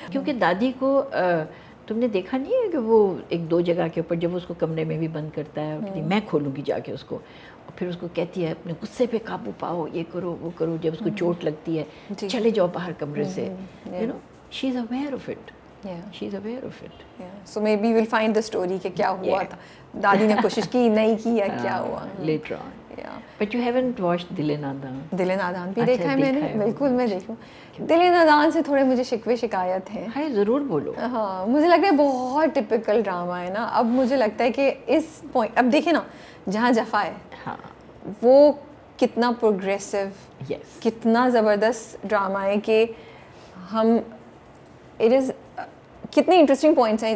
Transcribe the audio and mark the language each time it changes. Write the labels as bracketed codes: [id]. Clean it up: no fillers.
[ur] کیونکہ دادی کو تم نے دیکھا نہیں ہے کہ وہ ایک دو جگہ کے اوپر جب اس کو کمرے میں بھی بند کرتا ہے, میں کھولوں گی جا کے اس کو, اور پھر اس کو کہتی ہے اپنے غصے پہ قابو پاؤ, یہ کرو وہ کرو, جب اس کو چوٹ لگتی ہے چلے جاؤ باہر کمرے سے, [en] You know, she is aware of it. She is aware of it. So maybe we'll find the story [ur] کہ کیا ہوا تھا, دادی نے کوشش کی نہیں کی یا کیا ہوا [en] later on. But you haven't watched Dil Nadaan. [ur] دل نادان بھی دیکھا ہے میں نے, بالکل میں دیکھوں. دل نادان سے تھوڑے مجھے شکوے شکایت ہیں. ہاں ضرور بولو. ہاں مجھے لگ رہا ہے بہت ٹپکل ڈرامہ ہے نا. اب مجھے لگتا ہے کہ اس پوائنٹ, اب دیکھیں نا جہاں جفا ہے وہ کتنا پروگریسو, کتنا زبردست ڈرامہ ہے کہ ہم اٹ از کتنے انٹرسٹنگ پوائنٹس ہیں.